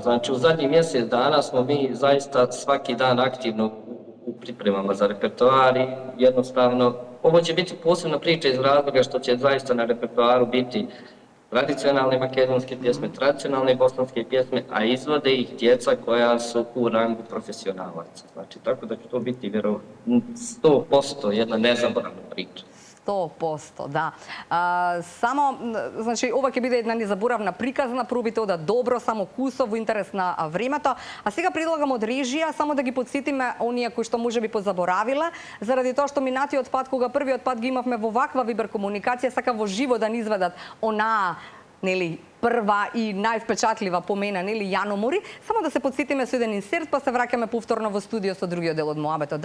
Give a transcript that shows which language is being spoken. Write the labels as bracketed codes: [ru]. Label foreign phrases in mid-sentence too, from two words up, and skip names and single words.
[bs] Znači, u zadnjih mjesec dana smo mi zaista svaki dan aktivno u pripremama za repertoar i jednostavno ovo će biti posebna priča iz razloga što će zaista na repertoaru biti tradicionalne makedonske pjesme, tradicionalne bosanske pjesme, a izvode ih djeca koja su u rangu profesionalaca. Znači, tako da će to biti 100% jedna nezaboravna priča. 100%, [mk] да. Само, значи, ова ќе биде една незаборавна приказна, пробите да добро, само кусо, во интерес на времето. А сега предлагам од режија, само да ги подсетиме оние кои што може би позаборавиле, заради тоа што минатиот пат, кога првиот пат ги имавме во ваква вибер комуникација, сака во живо да ни изведат онаа, нели, прва и највпечатлива по мене, нели, јаномори, само да се подсетиме со еден инсерт, па се враќаме повторно во студио со другиот дел од муабетот.